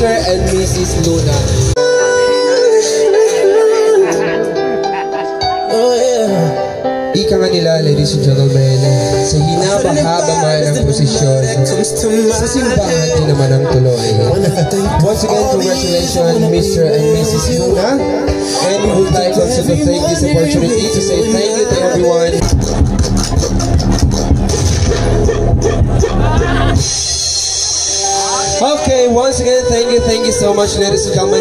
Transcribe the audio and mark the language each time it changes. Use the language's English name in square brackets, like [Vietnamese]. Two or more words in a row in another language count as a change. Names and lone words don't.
[English] and Mrs. Luna. Oh yeah. [Filipino] Ika nga nila, [English] ladies and gentlemen, [Filipino] sa hinabahaba man ang posisyon, sa simbahan din naman ang tuloy. [English] Once again, congratulations, Mr. and Mrs. Luna. And we would like also to take this opportunity to say thank you to everyone. Okay, once again, thank you so much, ladies and gentlemen.